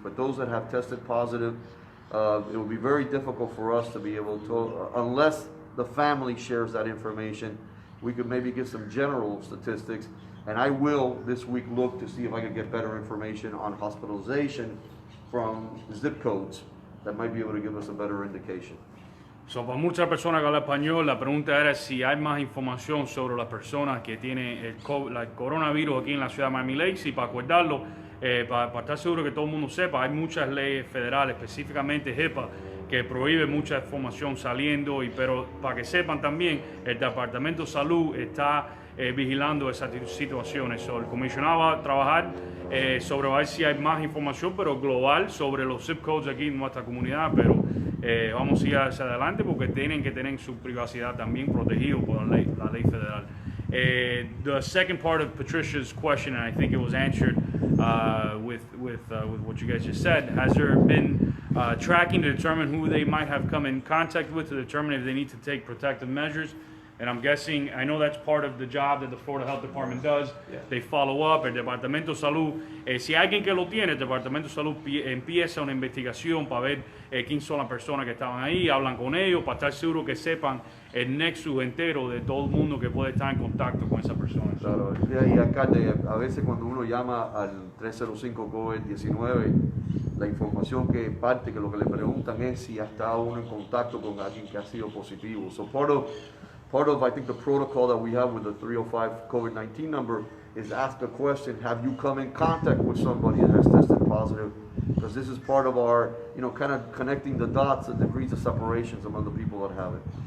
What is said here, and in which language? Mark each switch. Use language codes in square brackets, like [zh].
[en] But those that have tested positive, it will be very difficult for us to be able to, unless the family shares that information, we could maybe get some general statistics. And I will this week look to see if I can get better information on hospitalization from zip codes that might be able to give us a better indication. So, [es] para muchas personas que hablan español, la pregunta era si hay más información sobre las personas que tienen el coronavirus aquí en la ciudad de Miami Lakes. Y para acordarlo, para estar seguro que todo el mundo sepa, hay muchas leyes federales, específicamente HIPAA, que prohíbe mucha información saliendo. Pero para que sepan también, el Departamento de Salud está vigilando esas situaciones. [en] So, [es] el comisionado va a trabajar sobre ver si hay más información, pero global, sobre los zip codes aquí en nuestra comunidad. Pero vamos a ir hacia adelante porque tienen que tener su privacidad también protegido por la ley federal. [en] The second part of Patricia's question, and I think it was answered with what you guys just said. Has there been tracking to determine who they might have come in contact with to determine if they need to take protective measures? And I'm guessing, I know that's part of the job that the Florida Health Department does. Yeah. They follow up, [es] el Departamento de Salud. Si alguien que lo tiene, el Departamento de Salud empieza una investigación para ver quién son las personas que estaban ahí, hablan con ellos, para estar seguro que sepan el nexus entero de todo el mundo que puede estar en contacto con esa persona. Claro, y alcalde, a veces cuando uno llama al 305 COVID-19, la información que parte, que lo que le preguntan es si ha estado uno en contacto con alguien que ha sido positivo. [en] So part of, I think, the protocol that we have with the 305 COVID-19 number is ask a question, have you come in contact with somebody that has tested positive? Because this is part of our, kind of connecting the dots and degrees of separations among the people that have it.